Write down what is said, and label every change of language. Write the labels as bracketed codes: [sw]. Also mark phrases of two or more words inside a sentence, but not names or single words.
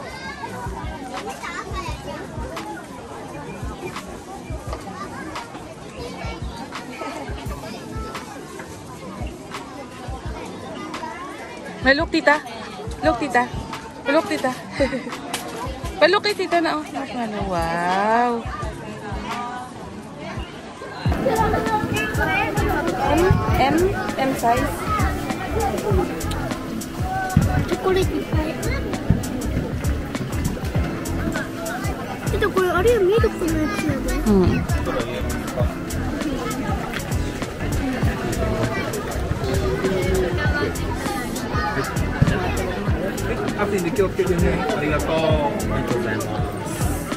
[en] Look, tita. Look, tita. Look, [tl] tita. Palok kay tita na. [en] Oh, wow. M size. [ja] チョコレートいっぱい。これあれミルクのやつやで。アプリで気をつけてね。ありがとう。ありがとうございます。